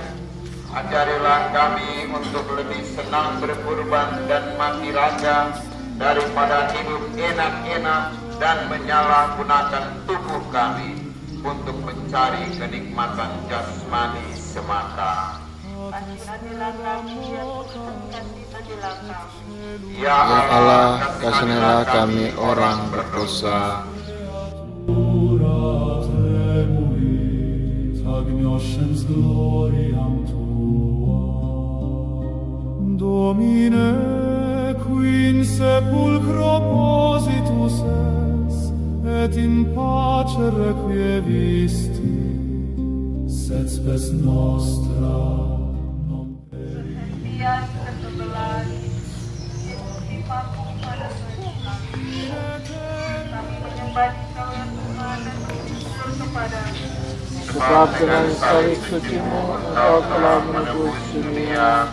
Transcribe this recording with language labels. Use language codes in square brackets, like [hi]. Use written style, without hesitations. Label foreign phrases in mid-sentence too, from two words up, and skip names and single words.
[id] Ajarilah kami untuk lebih senang berkorban dan mati raga daripada hidup enak-enak dan menyalahgunakan tubuh kami untuk mencari kenikmatan jasmani semata. Kasihanilah kami, ya Tuhan, kasihanilah kami. Ya Allah, kasihanilah kami orang berdosa. [la] Ora temuit agnoscens gloriam Tua. Domine, qui in sepulchro positus es, et in pace requievisti, sed spes nostra [id] Perhentian ke-11, Yesus dipaku pada salib kami. Kami menyembah Engkau ya Tuhan dan bersyukur kepadamu. Sebab dengan salib suci-Mu Engkau telah menebus dunia.